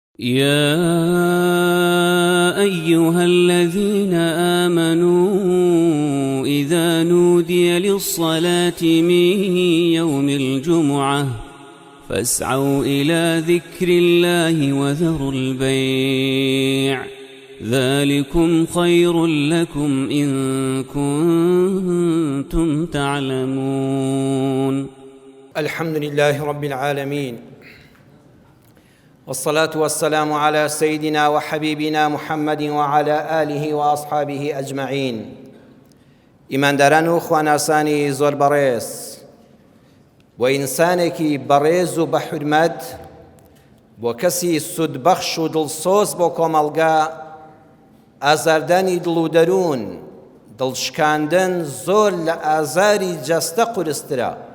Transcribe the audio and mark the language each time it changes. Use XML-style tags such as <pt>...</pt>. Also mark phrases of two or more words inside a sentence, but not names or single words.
<ar>يا أيها الذين آمنوا إذا نودي للصلاة من يوم الجمعة فاسعوا إلى ذكر الله وذروا البيع ذلكم خير لكم إن كنتم تعلمون. الحمد لله رب العالمين، والصلاة والسلام على سيدنا وحبيبنا محمد وعلى آله وأصحابه أجمعين.</ar> <ckb>ئیمانداران و خواناسانی زۆر بەڕێز بۆ ئینسانێکی بەڕێز و بەحورمەت، بۆ کەسی سودبەخش و دڵسۆز بۆ کۆمەڵگا، ئازاردانی دڵ و دەروون، دڵشکاندن زۆر لە ئازاری جەستە قورسترە.</ckb>